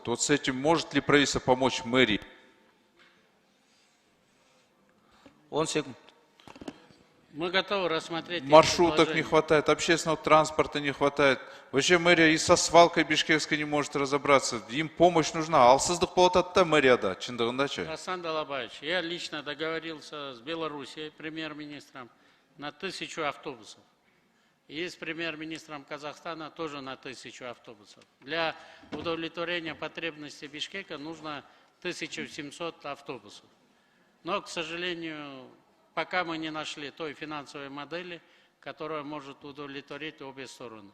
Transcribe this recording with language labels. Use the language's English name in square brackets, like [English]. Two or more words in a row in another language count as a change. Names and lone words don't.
[Russian] Вот с этим может ли правительство помочь мэрии? 10 секунд. Мы готовы рассмотреть... эти Маршруток не предложения. хватает, общественного транспорта не хватает. Вообще мэрия и со свалкой бишкекской не может разобраться. Им помощь нужна. [Kyrgyz] Алсыздық болот атта мэрия да, чындығында че? [Russian] Асан Далабаевич, я лично договорился с Белоруссией, премьер-министром, на 1000 автобусов. И с премьер-министром Казахстана тоже на 1000 автобусов. Для удовлетворения потребностей Бишкека нужно 1700 автобусов. Но, к сожалению, пока мы не нашли той финансовой модели, которая может удовлетворить обе стороны.